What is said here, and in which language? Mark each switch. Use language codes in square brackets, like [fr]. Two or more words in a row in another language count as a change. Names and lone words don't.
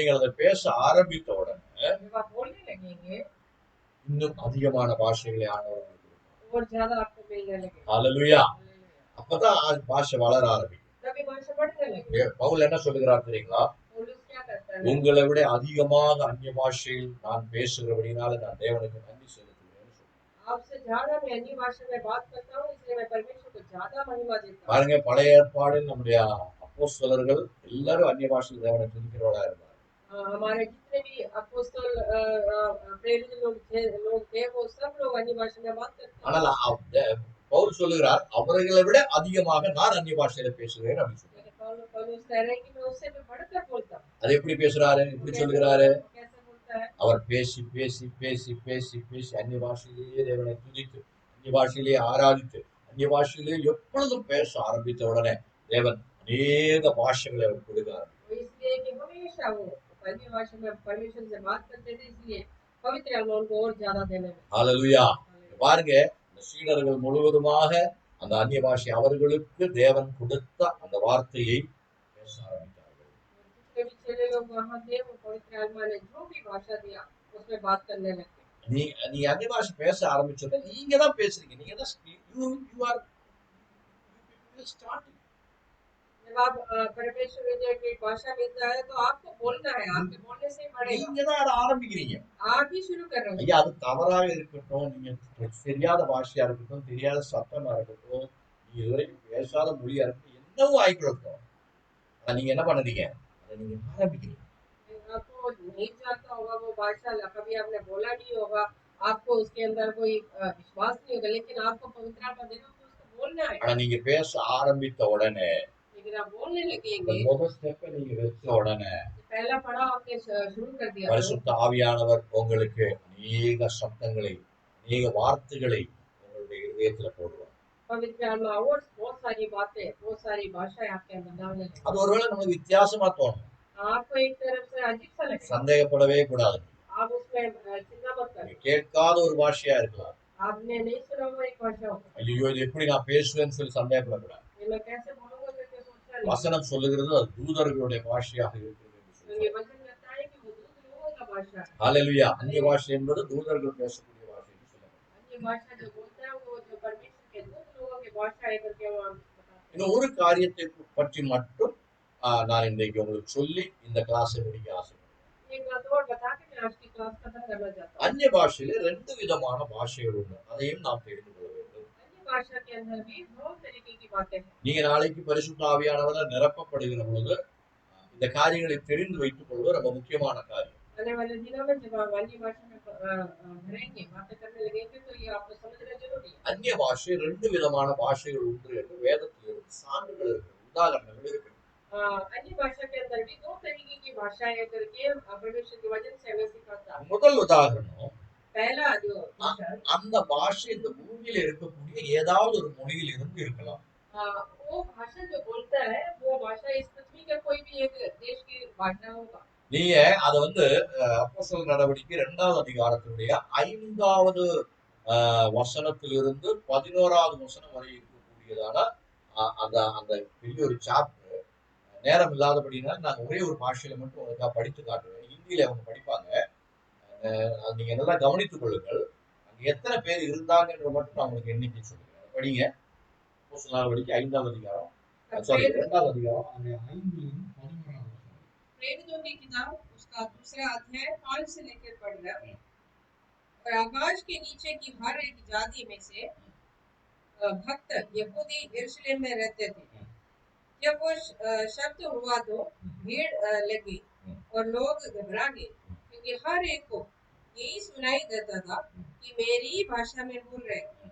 [ta] நீங்கள் அதை பேச ஆரம்பித்த உடனே [hi] जब आप बोलने लगेंगे [ta] இன்னும் அதிகமான பாஷைகளை ஆண்டவர் கொடுப்பார். [hi] और ज्यादा आपको मिलने लगेगा। [ta] ஹல்லேலூயா. அப்பதான் பாஷை வளர ஆரம்பிக்கும். [hi] तभी भाषा बढ़ने लगेगी। [ta] பவுல் என்ன சொல்லுகிறார் தெரியுங்களா? [hi] पौलुस क्या करता है? [ta] உங்களை விட அதிகமாக அந்நிய பாஷையில் நான் பேசுகிறபடினால நான் தேவனுக்கு நன்றி செலுத்துகிறேன். [hi] आपसे ज्यादा मैं अन्य भाषा में बात करता हूँ, इसलिए मैं परमेश्वर को ज्यादा महिमा देता हूँ। [ta] பாருங்க, பழைய ஏற்பாடில் நம்முடைய அப்போஸ்தலர்கள் எல்லாரும் அந்நிய பாஷையில் தேவனை துதிக்கிறவர்களா இருந்தார். [hi] हमारे जितने भी अपोस्तल प्रेरित लोग थे वो सब लोग अन्य भाषा में बात करते हैं। [ta] ஆனால் பவுல் சொல்லுகிறார் அவர்களை விட அதிகமாக நான் அந்நிய பாஷையில பேசுகிறேன் அப்படின்னு சொல்றாரு. [hi] पौलुस कह रहे हैं कि मैं उससे भी बढ़कर बोलता हूँ। [ta] அது எப்படி பேசுறாரு, எப்படி சொல்லுகிறாரு? [hi] कैसे बोलता है? [ta] அவர் பேசி பேசி பேசி பேசி பேசி அந்நிய பாஷையிலேயே தேவனை துதித்து அந்நிய பாஷையிலேயே ஆராதித்து அந்நிய பாஷையிலேயே எப்பொழுதும் பேச ஆரம்பித்த உடனே தேவன் அநேக பாஷைகளை அவர் கொடுக்கிறார். [hi] इसलिए कि हमेशा वो अन्य भाषा में परमेश्वर से बात करते थे, इसलिए पवित्र आत्मा उनको और ज्यादा देने में। [ta] ஹல்லேலூயா. பாருங்க, இந்த சீடர்கள் முழுவதுமாக அந்த அந்நிய பாஷை அவர்களுக்கு தேவன் கொடுத்த அந்த வார்த்தையை பேச ஆரம்பித்தார்கள். [hi] जितने भी चेले लोग वहाँ थे वो पवित्र आत्मा ने जो भी भाषा दिया उसमें बात करने लगे। [ta] நீ அந்நிய பாஷை பேச ஆரம்பிச்சோட நீங்க தான் பேசுறீங்க, நீங்க தான் [en] you are starting. [hi] जब आप परमेश्वर ने एक भाषा मिलता है तो आपको बोलना है, आपके बोलने से ही बढ़ेगा। [ta] நீங்க தான் அதை ஆரம்பிக்கிறீங்க. [hi] आप ही शुरू कर रहे हो। [ta] ஐயா அது தவறாக இருக்கட்டும், நீங்க தெரியாத பாஷையா இருக்கட்டும், தெரியாத சத்தமா இருக்கட்டும், நீங்க இதுவரைக்கும் பேசாத மொழியா இருக்கட்டும், என்னவோ ஆயிக்கட்டும். ஆனா நீங்க என்ன பண்ணுறீங்க? அதை நீங்க ஆரம்பிக்கிறீங்க. [hi] आपको नहीं जानता होगा वो भाषा, कभी आपने बोला नहीं होगा, आपको उसके अंदर कोई विश्वास नहीं होगा, लेकिन आपको पवित्र आत्मा देगा तो उसको बोलना है। [ta] ஆனா நீங்க பேச ஆரம்பித்த உடனே, [hi] लेकिन आप बोलने [ta] இந்த [hi] लगेंगे, [ta] முதல் ஸ்டெப்பை நீங்க வச்ச உடனே [hi] पहला पड़ाव आपने शुरू कर दिया तो [ta] பரிசுத்த ஆவியானவர் உங்களுக்கு அநேக சத்தங்களை, அநேக வார்த்தைகளை உங்களுடைய இதயத்துல போடுவார். [hi] पवित्र आत्मा और बहुत सारी बातें, बहुत सारी भाषाएं आपके अंदर डालने लगेगी। [ta] அது ஒருவேளை நமக்கு வித்தியாசமா தோணும். [hi] आपको एक तरफ से अजीब सा लगेगा, [ta] சந்தேகப்படவே கூடாது. [hi] आप उसमें चिंता मत [ta] நீங்க [hi] करें। [ta] கேட்காத ஒரு பாஷையா இருக்கலாம். [hi] आपने नहीं सुना हुआ एक भाषा होगा, [ta] ஐயோ இது எப்படி நான் பேசுவேன்னு சொல்லி சந்தேகப்படக்கூடாது. [hi] ये मैं कैसे बोलूंगा करके सोचना नहीं। [ta] வசனம் சொல்லுகிறது அது தூதர்களுடைய பாஷையாக இருக்கிறது என்று [hi] तो [ta] சொல்லுகிறது. [hi] ये वचन कहता है कि वो दूध लोगों का भाषा है। [ta] ஹல்லேலூயா. அந்நிய பாஷை என்பது தூதர்கள் பேசக்கூடிய பாஷை என்று சொல்லப்படுகிறது. [hi] अन्य भाषा जो बोलता है वो जो परमेश्वर के दूत लोगों की भाषा है करके वो हम बताते हैं। [ta] இந்த ஒரு காரியத்தை பற்றி மட்டும் நான் இன்றைக்கு உங்களுக்கு சொல்லி இந்த கிளாஸை முடிக்க ஆசைப்படுறேன். [hi] एक बात और बता के मैं आज की क्लास खत्म करना चाहता हूँ। [ta] அந்நிய பாஷையில 2 விதமான பாஷைகள் உண்டு. அதையும் நாம் தெரிந்து கொள்ள வேண்டும். [hi] अन्य भाषा के अंदर भी दो तरीके की बातें हैं। [ta] நீங்க நாளைக்கு பரிசுத்த ஆவியானவரால் நிரப்பப்படுகிற பொழுது இந்த காரியங்களை தெரிந்து வைத்துக் கொள்வது ரொம்ப முக்கியமான காரியம். [hi] आने वाले दिनों में जब आप अन्य भाषा में भरेंगे, बातें करने लगेंगे तो ये आपको समझना जरूरी है। [ta] அந்நிய பாஷை 2 விதமான பாஷைகள் உண்டு என்று வேதத்தில் இருந்து சான்றுகள் இருக்கு, உதாரணங்கள் இருக்கு. [hi] अन्य भाषा के अंदर भी दो तरीके की भाषाएं है करके परमेश्वर के वचन से हमें सिखाता है। [ta] முதல் உதாரணம், [hi] पहला जो भाषा, [ta] அந்த பாஷை இந்த பூமியில இருக்கக்கூடிய ஏதாவது ஒரு மொழியில் இருந்து இருக்கலாம். [hi] वो भाषा जो बोलता है वो भाषा इस पृथ्वी का कोई भी एक देश की भाषा होगा। [ta] நீங்க அத அப்போஸ்தலர் நடவடிக்கை 2வது அதிகாரத்தினுடைய 5வது வசனத்திலிருந்து 11வது வசனம் வரை இருக்கக்கூடியதான அந்த அந்த பெரிய ஒரு சாப்டர். நேரம் இல்லாதபடினா நான் ஒரே ஒரு பாஷையில மட்டும் உங்களுக்கு படித்து காட்டுவேன். ஹிந்தியில அவங்க படிப்பாங்க. அது நீங்க நல்லா கவனித்துக் கொள்ளுங்கள். அங்க எத்தனை பேர் இருந்தாங்கன்ற மட்டும் நான் உங்களுக்கு எண்ணிக்கை சொல்லுங்க. படிங்க. அப்போஸ்தலர் நடவடிக்கை 5வது அதிகாரம், சாரி 2வது அதிகாரம், அந்த 5லிருந்து 11வது வசனம். [hi] प्रेरितों की किताब उसका दूसरा अध्याय 5 से लेकर पढ़ रहा है। और आकाश के नीचे की हर एक जाति में से भक्त यहूदी यरूशलेम में रहते थे। जब वो शब्द हुआ तो भीड़ लगी और लोग घबरा गए, क्योंकि हर एक को यही सुनाई देता था कि मेरी भाषा में बोल रहे हैं।